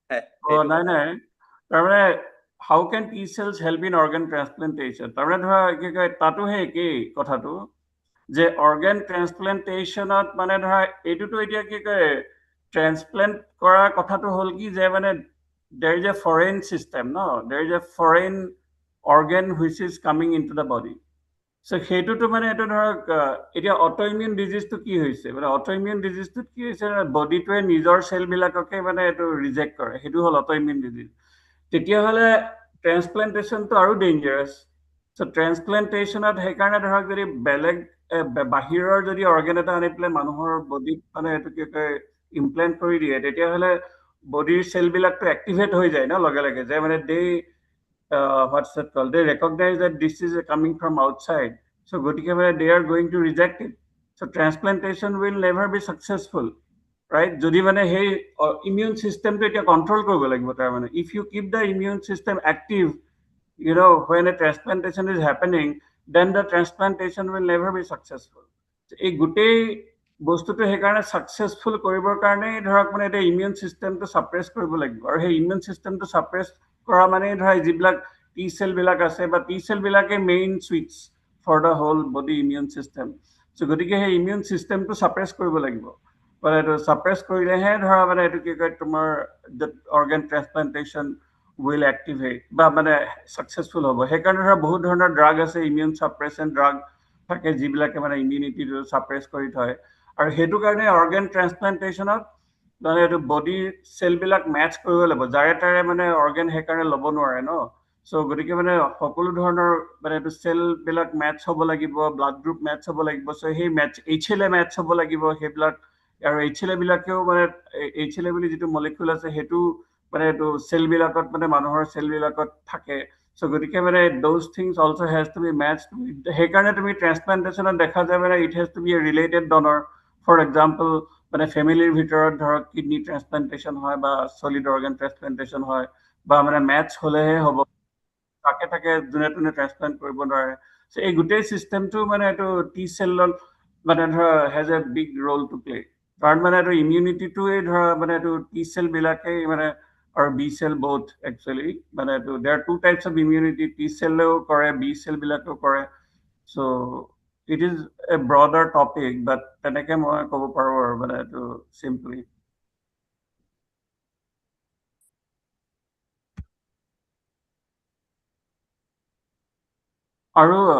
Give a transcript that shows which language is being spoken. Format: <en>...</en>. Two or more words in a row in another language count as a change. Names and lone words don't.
<as>নাই তাৰমানে</as> <en>how can T cells help in organ transplantation</en> <as>তাৰমানে ধৰা কি কয় তাতো সেই একেই কথাটো যে</as> <en>organ transplantation</en> <as>মানে ধৰা এইটোতো এতিয়া কি কয় ট্ৰান্সপ্লান্ট কৰাৰ কথাটো হ'ল কি যে মানে</as> <en>there is a foreign system no there is a foreign organ which is coming in to the</en> <as>বডি চ' সেইটোতো মানে এইটো ধৰক এতিয়া</as> <en>autoimmune disease</en> <as>কি হৈছে মানে</as> <en>autoimmune disease</en> <as>কি হৈছে বডিটোৱে নিজৰ চেলবিলাককে মানে এইটো ৰিজেক্ট কৰে সেইটো হ'ল</as> <en>autoimmune disease</en> <as>তেতিয়াহ'লে ট্ৰান্সপ্লান্টেশ্যনটো আৰু ডেঞ্জাৰাছ চ' ট্ৰান্সপ্লান্টেশ্যনত সেইকাৰণে ধৰক যদি বেলেগ বাহিৰৰ যদি অৰ্গেন এটা আনি পেলাই মানুহৰ বডিত মানে এইটো কি কয় ইমপ্লেণ্ট কৰি দিয়ে তেতিয়াহ'লে বডিৰ চেলবিলাকতো এক্টিভেট হৈ যায় ন লগে লগে যে মানে</as> <en>what's that called? They recognize that this is coming from outside. So they are going to reject it. So transplantation will never be successful. Right?</en> <as>যদি মানে সেই</as> <en>immune system to এটা control</en> <as>কৰিব লাগিব তাৰ মানে</as> <en>if you keep the immune system active when a transplantation is happening then the transplantation will never be successful.</en> <as>এই গোটেই বস্তুটো সেইকাৰণে সাকসেসফুল কৰিবৰ কাৰণে ধৰক মানে এটা</as> <en>immune system suppress</en> <as>কৰিব লাগিব আৰু সেই</as> <en>immune system suppress</en> <as>কৰা মানে ধৰা যিবিলাক টি চেলবিলাক আছে বা</as> <en>T cells main switch for the whole body immune system so'</en> <as>গতিকে সেই</as> <en>immune system suppress</en> <as>কৰিব লাগিব মানে এইটো সাপ্ৰেছ কৰিলেহে ধৰা মানে এইটো কি কয় তোমাৰ</as> <en>organ transplantation will activate</en> <as>বা মানে সাকসেসফুল হ'ব সেইকাৰণে ধৰা বহুত ধৰণৰ ড্ৰাগ আছে ইমিউন</as> <en>suppressant drug</en> <as>থাকে যিবিলাকে মানে ইমিউনিটিটো সাপ্ৰেছ কৰি থয় আৰু সেইটো কাৰণে</as> <en>organ transplantation</en> <as>মানে এইটো বডিৰ চেলবিলাক মেচ কৰিব লাগিব যাৰে তাৰে মানে অৰ্গেন সেইকাৰণে ল'ব নোৱাৰে ন চ' গতিকে মানে সকলো ধৰণৰ মানে এইটো চেলবিলাক মেচ হ'ব লাগিব</as> <en>blood group match</en> <as>হ'ব লাগিব চ' সেই HLA মেচ হ'ব লাগিব সেইবিলাক আৰু HLA বিলাকেও মানে HLA বুলি যিটো মলিকিউল আছে সেইটো মানে এইটো চেলবিলাকত মানে মানুহৰ চেলবিলাকত থাকে চ' গতিকে মানে</as> <en>those things also has to be matched</en> <as>সেইকাৰণে তুমি ট্ৰান্সপ্লান্টেশ্যনত দেখা যায় মানে</as> <en>it has to be a related donor for</en> <as>example মানে ফেমিলিৰ ভিতৰত ধৰক</as> <en>kidney transplantation</en> <as>হয় বা</as> <en>solid organ transplantation</en> <as>হয় বা মানে মেচ হ'লেহে হ'ব তাকে তাকে যোনে তোনে ট্ৰান্সপ্লান্ট কৰিব নোৱাৰে সো এই গোটেই চিষ্টেমটো মানে এইটো টি চেলৰ মানে ধৰা</as> <en>has a big role to play</en> <as>কাৰণ মানে এইটো ইমিউনিটিটোৱে ধৰা মানে এইটো টি চেল বিলাকেই মানে আৰু</as> <en>B cell both actually</en> <as>মানে এইটো</as> <en>there two types of immunity T cell</en> <as>কৰে বি চেল বিলাকেও কৰে</as> <en>so it is a broader topic but</en> <as>তেনেকে মই ক'ব পাৰোঁ আৰু মানে এইটো চিম্পলি আৰু</as>